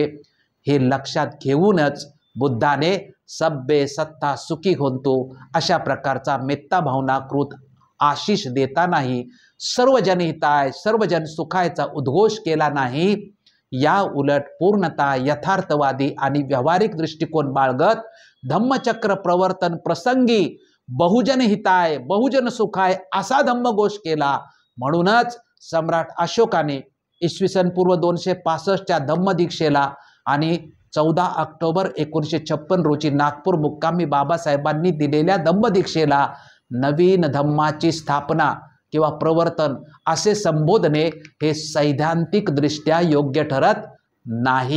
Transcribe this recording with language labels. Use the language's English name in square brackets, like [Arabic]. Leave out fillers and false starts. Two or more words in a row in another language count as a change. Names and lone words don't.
[Marathi] हे लक्षात घेऊनच बुद्धाने [Pali] सब्बे सत्ता सुखी होतो [Marathi] अशा प्रकारचा मेत्ता भावनाकृत आशिष देतानाही [Pali] सर्वजन हिताय सर्वजन [Marathi] सुखायचा उद्घोष केला नाही. या उलट पूर्णतः यथार्थवादी आणि व्यावहारिक दृष्टिकोन बाळगत धम्मचक्र प्रवर्तन प्रसंगी [Pali] बहुजन हिताय बहुजन सुखाय [Marathi] असा धम्मघोष केला. म्हणूनच सम्राट अशोकाने इसवी सन पूर्व 265च्या धम्मदीक्षेला आणि 14 ऑक्टोबर 1956 रोजी नागपूर मुक्कामी बाबासाहेबांनी दिलेल्या धम्मदीक्षेला नवीन धम्माची स्थापना किंवा प्रवर्तन असे संबोधने हे सैद्धांतिकदृष्ट्या योग्य ठरत नाही.